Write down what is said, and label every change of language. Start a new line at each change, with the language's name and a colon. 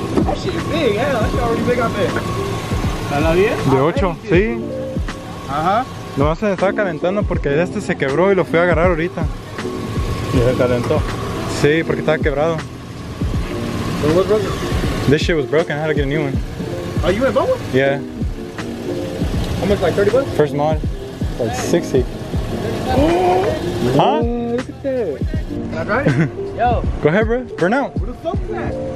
English: That shit is big, hell, that shit already big up there.
Spanish: ¿Está la 10? De 8, sí. Ajá. Nomás se estaba calentando porque este se quebró y lo fui a agarrar ahorita. ¿Y se calentó? Sí, porque estaba quebrado.
English: What was broken? This shit was broken, I had to get a new one. Oh, you went both? Yeah. How much, like 30 bucks? First mod, like 60. Huh? Look at that. Can I drive it? Yo. Go ahead, bro. Burn out. Where the fuck is that?